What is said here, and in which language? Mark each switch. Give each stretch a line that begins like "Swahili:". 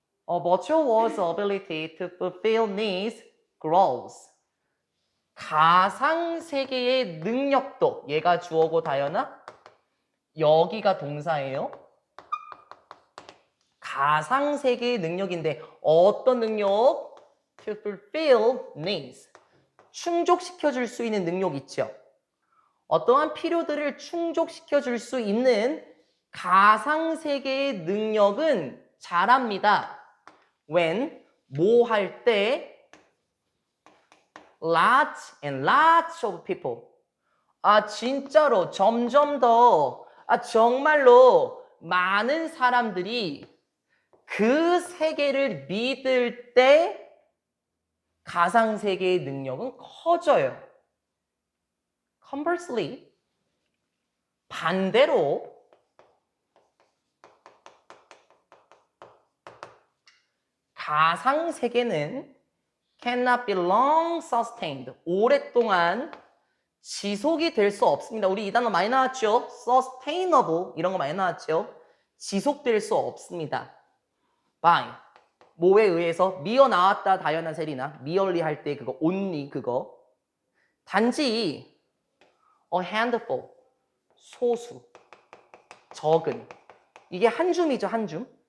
English: A virtual world's ability to fulfill needs grows.
Korean: 가상세계의 능력도, 얘가 주어고 다연아? 여기가 동사예요. 가상세계의 능력인데 어떤 능력?
English: To fulfill needs.
Korean: 충족시켜줄 수 있는 능력 있죠. 어떠한 필요들을 충족시켜줄 수 있는 가상세계의 능력은 잘합니다.
English: When,
Korean: 뭐 할 때?
English: Lots and lots of people.
Korean: 진짜로 점점 더, 정말로 많은 사람들이 그 세계를 믿을 때 가상세계의 능력은 커져요.
English: Conversely,
Korean: 반대로 가상세계는
English: cannot be long sustained.
Korean: 오랫동안 지속이 될 수 없습니다. 우리 이 단어 많이 나왔죠? sustainable 이런 거 많이 나왔죠? 지속될 수 없습니다. by 뭐에 의해서? 미어 나왔다 다연한 세리나 merely 할 때 그거 only 그거 단지 a handful 소수 적은 이게 한 줌이죠 한 줌.